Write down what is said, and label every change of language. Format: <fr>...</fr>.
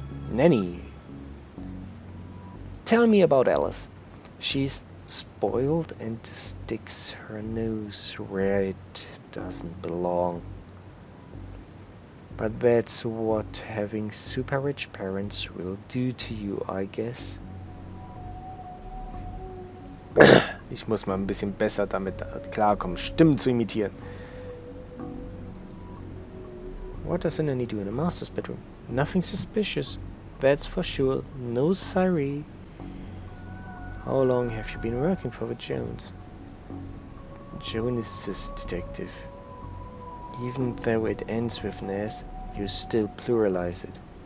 <en>Nanny, tell me about Alice. She's spoiled and sticks her nose where it doesn't belong. But that's what having super rich parents will do to you, I guess.</en> <de>Ich muss mal ein bisschen besser damit klarkommen, Stimmen zu imitieren.</de> <en>What does a nanny do in a master's bedroom? Nothing suspicious, that's for sure. No siree. How long have you been working for the Jones? Jonas, detective. Even though it ends with an S, you still pluralize it.</en>